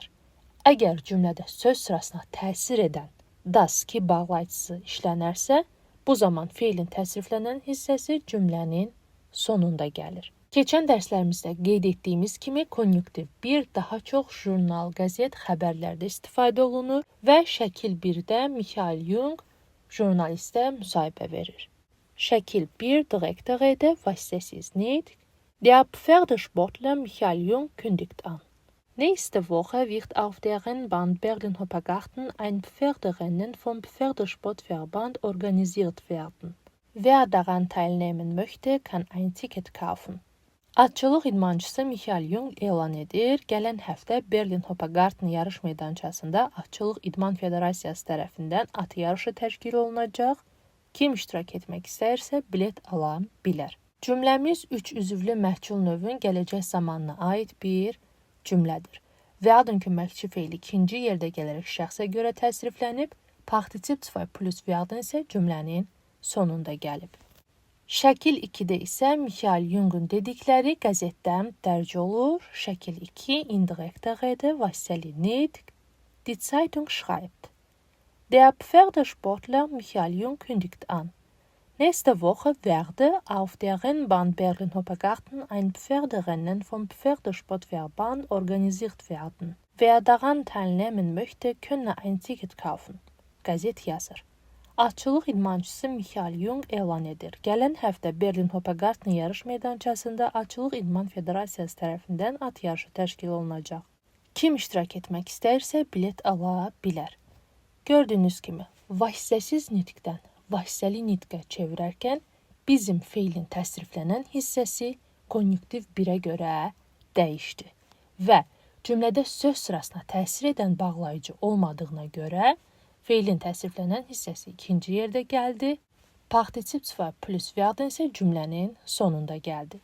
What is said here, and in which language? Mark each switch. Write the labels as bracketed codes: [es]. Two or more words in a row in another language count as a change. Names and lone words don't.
[az] Əgər cümlədə söz sırasına təsir edən das ki bağlayıcısı işlənərsə, bu zaman feilin təsriflənən hissəsi cümlənin sonunda gəlir. Keçən dərslərimizdə qeyd etdiyimiz kimi konjunktiv 1 daha çox jurnal, qəzet, xəbərlərdə istifadə olunur və şəkil 1-də Michael Jung jurnalistə müsahibə verir. Şəkil 1 [de] direkte Rede, [az] vasitəsiz nitq. [de] Der Pferdesportler Michael Jung kündigt an. Nächste Woche wird auf der Rennbahn Berlin-Hoppegarten ein Pferderennen vom Pferdesportverband organisiert werden. Wer daran teilnehmen möchte, kann ein Ticket kaufen. [az] Atçılıq idmançısı Michael Jung elan edir. Gələn həftə Berlin-Hoppegarten yarış meydançasında Atçılıq İdman Federasiyası tərəfindən at yarışı təşkil olunacaq. Kim iştirak etmək istəyirsə bilet ala bilər. Cümləmiz 3 üzvlü məhsul növün gələcək zamanına aid bir cümlədir. Werden köməkçi feili ikinci yerdə gələrək şəxsə görə təsriflənib, partizip 2 plus werden isə cümlənin sonunda gəlib. Şəkil 2-də isə Michael Jung'un dedikləri qəzetdən dərc olur. Şəkil 2 [de] indirekte Rede, [az] vasitəli nitq. [de] Die Zeitung schreibt. Der Pferdesportler Michael Jung kündigt an. Nächste Woche werde auf der Rennbahn Berlin-Hoppegarten ein Pferderennen vom Pferdesportverband organisiert werden. Wer daran teilnehmen möchte, könne ein Ticket kaufen. [az] Qəzet yazır. Atçılıq idmançısı Michael Jung elan edir. Gələn həftə Berlin-Hoppegarten yarış meydançasında Atçılıq İdman Federasiyası tərəfindən at yarışı təşkil olunacaq. Kim iştirak etmək istəyirsə bilet ala bilər. Gördüyünüz kimi, vasitəsiz nitqdən vasitəli nitqə çevirərkən bizim feilin təsriflənən hissəsi konjunktiv 1-ə görə dəyişdi və cümlədə söz sırasına təsir edən bağlayıcı olmadığına görə feilin təsriflənən hissəsi ikinci yerdə gəldi, partizip 2 plus werden isə cümlənin sonunda gəldi.